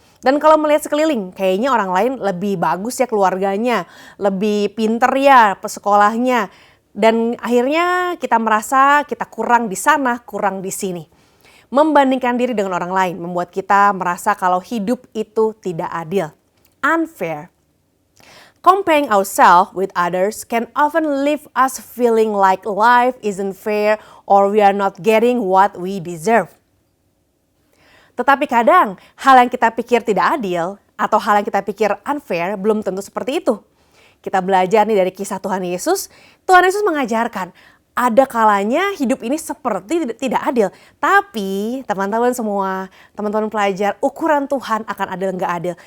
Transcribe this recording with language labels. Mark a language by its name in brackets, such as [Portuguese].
[Indonesian] Dan kalau melihat sekeliling, kayaknya orang lain lebih bagus ya keluarganya, lebih pinter ya sekolahnya. Dan akhirnya kita merasa kita kurang di sana, kurang di sini. Membandingkan diri dengan orang lain membuat kita merasa kalau hidup itu tidak adil. [English] Unfair. Comparing ourselves with others can often leave us feeling like life isn't fair or we are not getting what we deserve. [Indonesian] Tetapi kadang hal yang kita pikir tidak adil atau hal yang kita pikir unfair belum tentu seperti itu. Kita belajar nih dari kisah Tuhan Yesus. Tuhan Yesus mengajarkan ada kalanya hidup ini seperti tidak adil. Tapi teman-teman semua, teman-teman pelajar, ukuran Tuhan akan adil nggak adil.